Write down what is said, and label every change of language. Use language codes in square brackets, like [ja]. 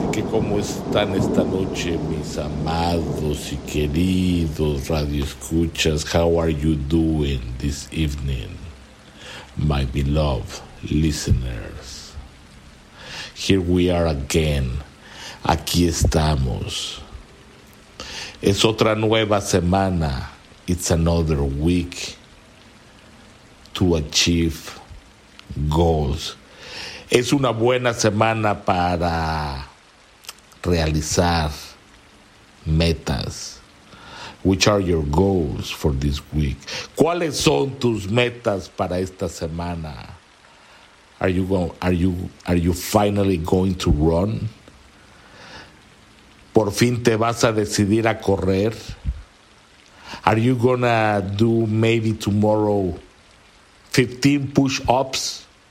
[es] ¿Cómo están esta noche, mis amados y queridos radioescuchas? [en] How are you doing this evening, my beloved listeners? Here we are again. [es] Aquí estamos. Es otra nueva semana. [en] It's another week to achieve goals. [es] Es una buena semana para realizar metas. [en] Which are your goals for this week? [es] ¿Cuáles son tus metas para esta semana? [en] Are you finally going to run? [es] ¿Por fin te vas a decidir a correr? [en] Are you gonna do maybe tomorrow 15 push-ups?